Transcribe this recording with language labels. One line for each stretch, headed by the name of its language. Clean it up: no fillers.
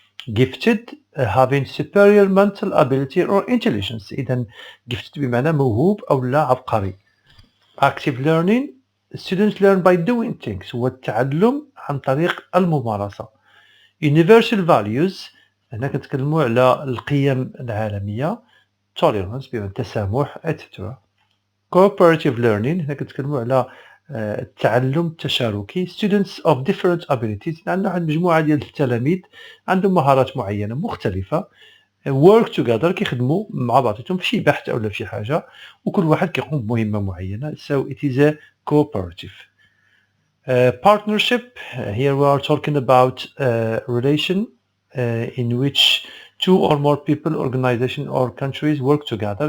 English: gifted having superior mental ability or intelligence.
Arabic: إذا gifted بمعنى موهوب أو لا عبقري.
English: active learning students learn by doing things
Arabic: هو التعلم عن طريق الممارسة. universal values هنا كنتكلموا على القيم العالمية. tolerance بمعنى التسامح etc. cooperative learning هنا كنتكلموا على التعلم التشاركي.
English: students of different abilities
Arabic: عندنا واحد المجموعة ديال التلاميذ عندهم مهارات معينة مختلفة.
English: work together
Arabic: كيخدموا مع بعضهم في شي بحث أو في حاجة وكل واحد كيقوم بمهمة معينة.
English: so it is a cooperative. partnership. Here we are talking about relation in which two or more people, organization or countries work together.